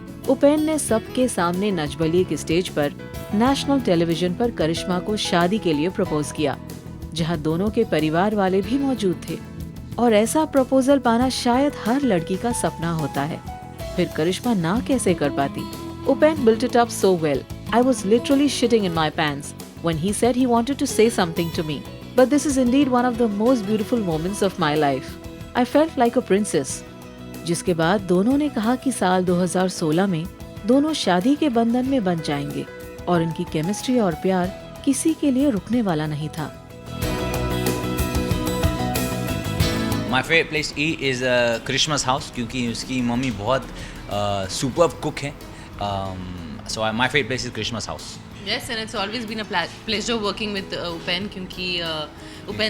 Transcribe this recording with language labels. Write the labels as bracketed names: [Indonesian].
[Hindi] उपेन ने सबके सामने नच बलिए की स्टेज पर नेशनल टेलीविजन पर करिश्मा को शादी के लिए प्रपोज किया, जहां दोनों के परिवार वाले भी मौजूद थे। और ऐसा प्रपोजल पाना शायद हर लड़की का सपना होता है, फिर करिश्मा ना कैसे कर पाती। [English] Upen built it up so well. I was literally shitting in my pants when he said he wanted to say something to me. But this is indeed one of the most beautiful moments of my life. I felt like a princess. [Hindi] जिसके बाद दोनों ने कहा कि साल 2016 में दोनों शादी के बंधन में बंध जाएंगे और इनकी केमिस्ट्री और प्यार किसी के लिए रुकने वाला नहीं था। [English] My favorite place to eat is Karishma's house [Hindi] क्योंकि उसकी मम्मी बहुत [English] superb cook [Hindi] है. [English] So my favorite place is Karishma's house. Yes, and it's always been a pleasure working with Upen [Hindi] क्योंकि [English] Upen